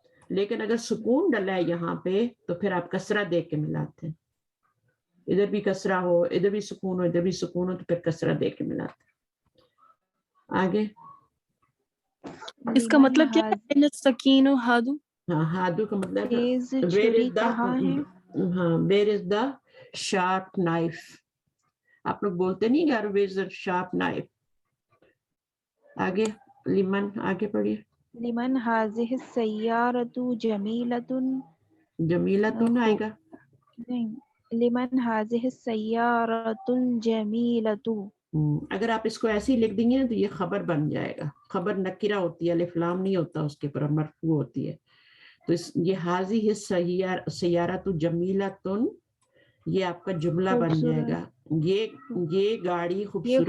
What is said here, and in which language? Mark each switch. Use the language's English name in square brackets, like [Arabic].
[Urdu] لیکن اگر سکون ڈلا ہے یہاں پہ تو پھر آپ کسرہ دیکھ کے ملاتے ہیں. ادھر بھی کسرہ ہو, ادھر بھی سکون ہو, ادھر بھی سکون ہو, تو پھر کسرہ دیکھ کے ملاتے ہیں. آگے, اس کا مطلب کیا ہے سکین و ہادو؟ ہاں, ہادو کا مطلب تیز [English] where [Urdu] چھری [English] is the, [Urdu] کہاں ہے؟ [English] ہاں, where is the sharp knife. [Urdu] آپ لوگ بولتے نہیں یار [English] where is the sharp knife. [Urdu] آگے, لمن, آگے پڑھیے. [Arabic] لمن هذه السیارة جمیلة. [Urdu] جمیلتن آئے گا. نہیں, [Arabic] لمن هذه السیارة الجمیلة. [Urdu] اگر آپ اس کو ایسے ہی لکھ دیں گے نا تو یہ خبر بن جائے گا. خبر نکرہ ہوتی ہے, الف لام نہیں ہوتا اس کے پر, مرفوع ہوتی ہے. تو یہ [Arabic] حاضی سیارۃ جمیلۃ, [Urdu] یہ آپ کا جملہ بن جائے گا. یہ گاڑی خوبصورت,